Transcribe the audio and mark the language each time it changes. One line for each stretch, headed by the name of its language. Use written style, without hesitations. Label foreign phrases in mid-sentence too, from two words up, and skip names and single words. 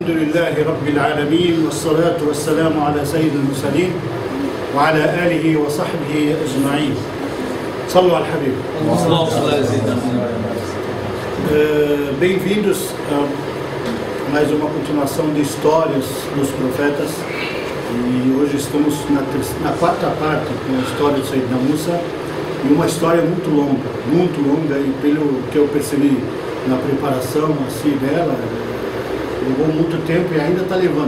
Arabic: لله رب العالمين والصلاة والسلام على سيد المرسلين وعلى آله وصحبه أجمعين. صلوا على الحبيب.
Portuguese: Bem-vindos a mais uma continuação de histórias dos profetas. E hoje estamos na quarta parte com a história de Sayyidina Musa, e uma história muito longa, e pelo que eu percebi na preparação assim dela, levou muito tempo e ainda está levando.